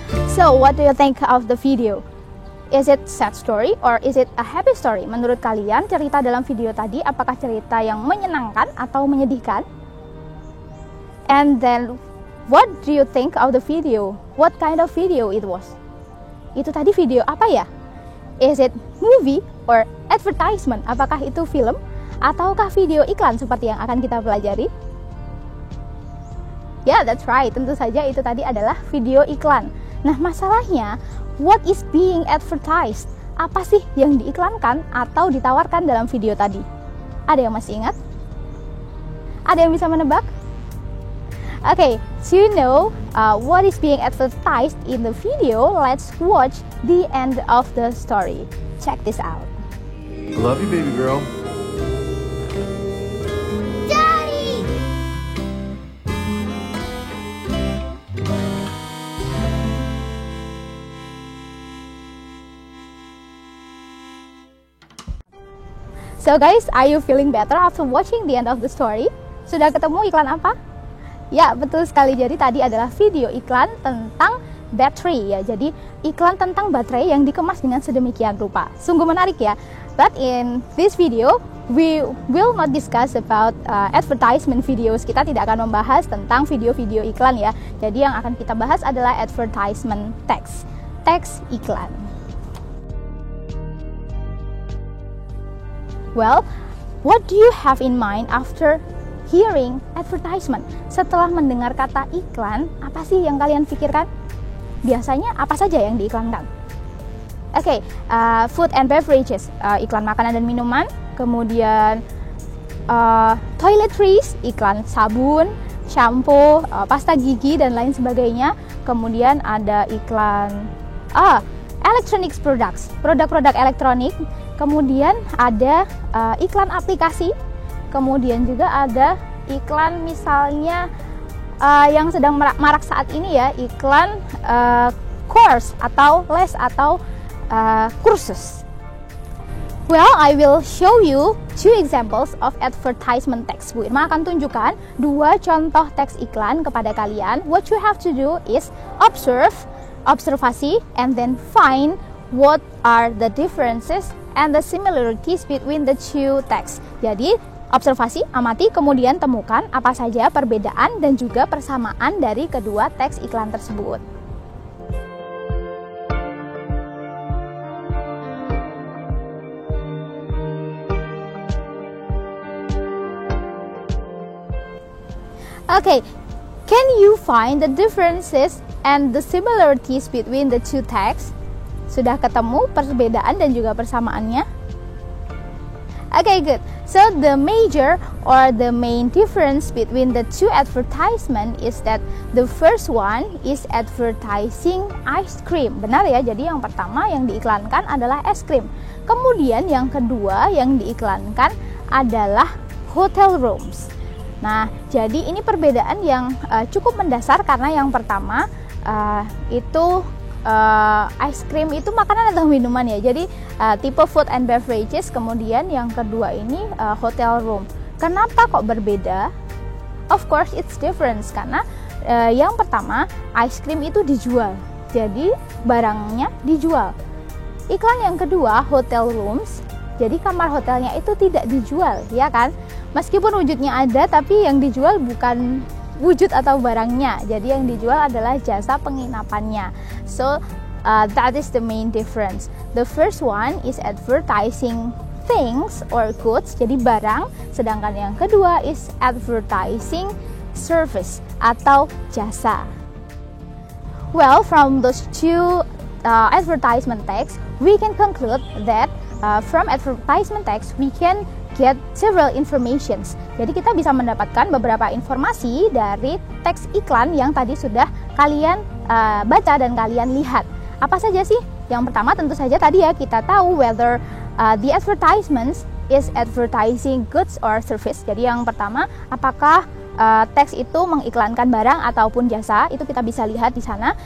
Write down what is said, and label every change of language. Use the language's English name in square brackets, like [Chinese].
[English] So, what do you think of the video? Is it sad story or is it a happy story? [Indonesian] Menurut kalian, cerita dalam video tadi apakah cerita yang menyenangkan atau menyedihkan? [English] And then, what do you think of the video? What kind of video it was? [Indonesian] Itu tadi video apa ya? [English] Is it movie or advertisement? [Indonesian] Apakah itu film ataukah video iklan seperti yang akan kita pelajari? [English] Yeah, that's right. [Indonesian] Tentu saja itu tadi adalah video iklan. Nah, masalahnya, [English] what is being advertised? [Indonesian] Apa sih yang diiklankan atau ditawarkan dalam video tadi? Ada yang masih ingat? Ada yang bisa menebak? [English] Okay, so you know what is being advertised in the video, let's watch the end of the story. Check this out. I love you, baby girl. So guys, are you feeling better after watching the end of the story? [Indonesian] Sudah ketemu iklan apa? Ya, betul sekali. Jadi tadi adalah video iklan tentang battery ya. Jadi iklan tentang baterai yang dikemas dengan sedemikian rupa. Sungguh menarik ya. [English] But in this video, we will not discuss about advertisement videos. [Indonesian] Kita tidak akan membahas tentang video-video iklan ya. Jadi yang akan kita bahas adalah advertisement text. Teks iklan. [English] Well, what do you have in mind after hearing advertisement? [Indonesian] Setelah mendengar kata iklan, apa sih yang kalian pikirkan? Biasanya apa saja yang diiklankan? Okay, food and beverages, iklan makanan dan minuman. Kemudian toiletries, iklan sabun, shampoo, pasta gigi dan lain sebagainya. Kemudian ada iklan electronics products, produk-produk elektronik. Kemudian ada iklan aplikasi, kemudian juga ada iklan misalnya yang sedang marak saat ini ya, iklan course atau les atau kursus. [English] Well, I will show you two examples of advertisement text. [Indonesian] Bu Irma akan tunjukkan dua contoh teks iklan kepada kalian. [English] What you have to do is observasi, and then find what are the differences and the similarities between the two texts. Jadi [Indonesian] Observasi, amati, kemudian temukan apa saja perbedaan dan juga persamaan dari kedua teks iklan tersebut. [English] Okay, can you find the differences and the similarities between the two texts? [Indonesian] Sudah ketemu perbedaan dan juga persamaannya? [English] Okay, good. So the major or the main difference between the two advertisement is that the first one is advertising ice cream. [Indonesian] Benar ya, jadi yang pertama yang diiklankan adalah es krim. Kemudian yang kedua yang diiklankan adalah hotel rooms. Nah, jadi ini perbedaan yang cukup mendasar karena yang pertama itu ice cream itu makanan atau minuman ya. Jadi tipe food and beverages, kemudian yang kedua ini hotel room. Kenapa kok berbeda? [English] Of course it's different [Indonesian] karena yang pertama ice cream itu dijual. Jadi barangnya dijual. Iklan yang kedua hotel rooms. Jadi kamar hotelnya itu tidak dijual, ya kan? Meskipun wujudnya ada, tapi yang dijual bukan wujud atau barangnya. Jadi yang dijual adalah jasa penginapannya. [English] So that is the main difference. The first one is advertising things or goods, [Indonesian] jadi barang. Sedangkan yang kedua [English] is advertising service [Indonesian] atau jasa. [English] Well, from those two advertisement text, we can conclude that from advertisement text we can get several informations. [Indonesian] Jadi kita bisa mendapatkan beberapa informasi dari teks iklan yang tadi sudah kalian baca dan kalian lihat. Apa saja sih? Yang pertama tentu saja tadi ya, kita tahu [English] whether the advertisements is advertising goods or service. [Indonesian] Jadi yang pertama, apakah teks itu mengiklankan barang ataupun jasa, itu kita bisa lihat di sana.